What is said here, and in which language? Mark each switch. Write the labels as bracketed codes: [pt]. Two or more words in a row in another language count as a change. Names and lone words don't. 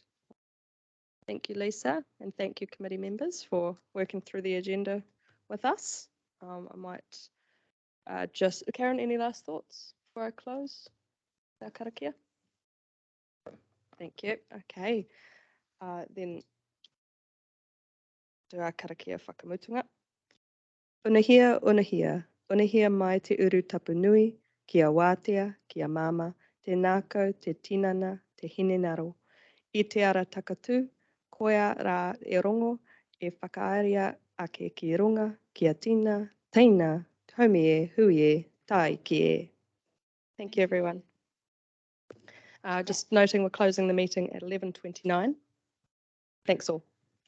[en] Thank you, Lisa, and thank you, committee members, for working through the agenda with us. I might Karen, any last thoughts before I close our karakia? Thank you. Okay. Then do our [mi] Karakia Whakamutunga. Unahia, unahia, unahia mai te uru tapu nui, kia wātea, kia mama, te nākau, te tinana, te hinenaro. I te ara takatū, koia rā e rongo, e whakaaria ake ki runga, kia tina, teina, haumi e, hui e, tai ki e. [en] Thank you, everyone. Just noting we're closing the meeting at 11:29. Thanks all.